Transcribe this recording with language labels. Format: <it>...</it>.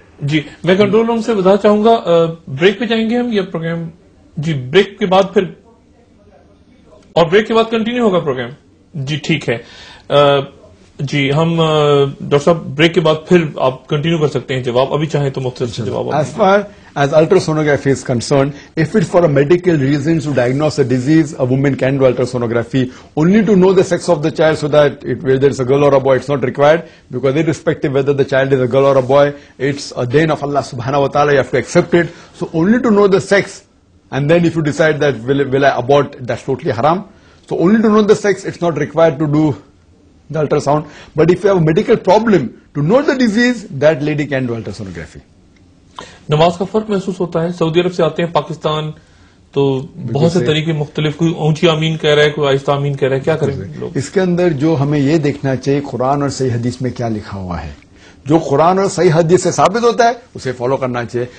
<ur>جی میں control room سے بتا چاہوں گا. بریک پہ جائیں گے ہم یہ پروگرام. جی بریک کے بعد پھر اور بریک کے بعد کنٹینیو ہوگا پروگرام. جی ٹھیک ہے. جی ہم ڈاکٹر صاحب بریک کے بعد پھر آپ کنٹینیو کر سکتے ہیں جواب، ابھی چاہیں تو مختصر سے جواب.</ur> <en>As far as ultrasonography is concerned, if it's for a medical reason to diagnose a disease, a woman can do ultrasonography only to know the sex of the child, so that whether it's a girl or a boy, it's not required, because irrespective whether the child is a girl or a boy, it's a deen of Allah subhanahu wa ta'ala, you have to accept it. So only to know the sex, and then if you decide that will I abort, that's totally haram. So only to know the sex, it's not required to do the ultrasound. But if you have a medical problem to know the disease, that lady can do ultrasonography.</en> <ur>نماز کا فرق محسوس ہوتا ہے. سعودی عرب سے آتے ہیں پاکستان تو بہت سے طریقے مختلف، کوئی اونچی آمین کہہ رہا ہے، کوئی آہستہ آمین کہہ رہا ہے، کیا کریں لوگ؟ اس کے اندر جو ہمیں یہ دیکھنا چاہیے قرآن اور صحیح حدیث میں کیا لکھا ہوا ہے. جو قرآن اور صحیح حدیث سے ثابت ہوتا ہے اسے فالو کرنا چاہیے.</ur>